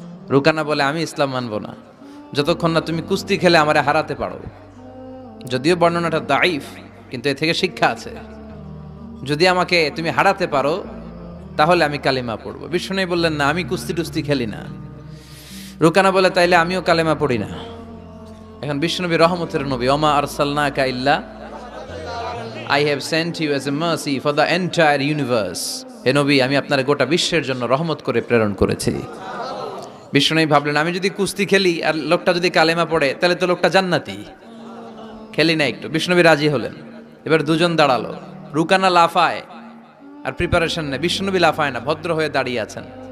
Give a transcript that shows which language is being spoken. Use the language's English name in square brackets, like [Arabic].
[Bangla] রুকানা বলে আমি ইসলাম মানবো না যতক্ষণ না তুমি কুস্তি খেলে আমারে হারাতে পারো। যদিও বর্ণনাটা দাইফ, কিন্তু এ থেকে শিক্ষা আছে। যদি আমাকে তুমি হারাতে পারো তাহলে আমি কালিমা পড়বো। বিশ্বনবী বললেন না, আমি কুস্তি টুস্তি খেলি না। রুকানা বলে তাইলে আমিও কালেমা পড়ি না। এখন বিশ্বনবী রহমতের নবী, [Arabic] ওমা আরসালনাকা ইল্লা [English] I have sent you as a mercy for the entire universe. [Bangla] হে নবী, আমি আপনার গোটা বিশ্বের জন্য রহমত করে প্রেরণ করেছি। বিশ্বনবী ভাবলেন আমি যদি কুস্তি খেলি আর লোকটা যদি কালেমা পড়ে তাহলে তো লোকটা জান্নাতি, খেলি না একটু। বিশ্বনবী রাজি হলেন। এবার দুজন দাঁড়ালো, রুকানা লাফায় আর প্রিপারেশন নেই, বিশ্বনবী লাফায় না, ভদ্র হয়ে দাঁড়িয়ে আছেন।